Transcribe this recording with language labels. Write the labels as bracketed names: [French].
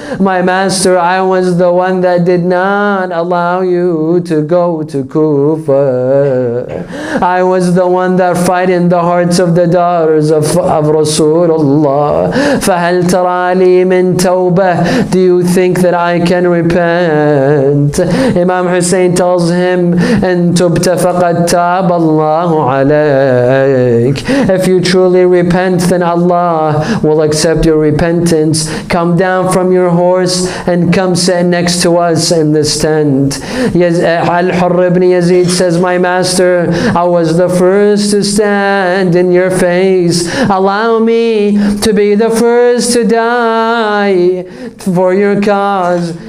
[English] My master, I was the one that did not allow you to go to Kufa. I was the one that frightened the hearts of the daughters of Rasulullah. [Arabic] فَهَلْ تَرَى لِي مِن تَوْبَةٍ? [English] Do you think that I can repent? Imam Hussein tells him, [Arabic] "إِن تُبْتَ فَقَدْ تَابَ اللَّهُ [English] If you truly repent, then Allah will accept your repentance. Come down from your horse and come sit next to us in this tent. Al-Hurr ibn Yazid says, my master, I was the first to stand in your face. Allow me to be the first to die for your cause.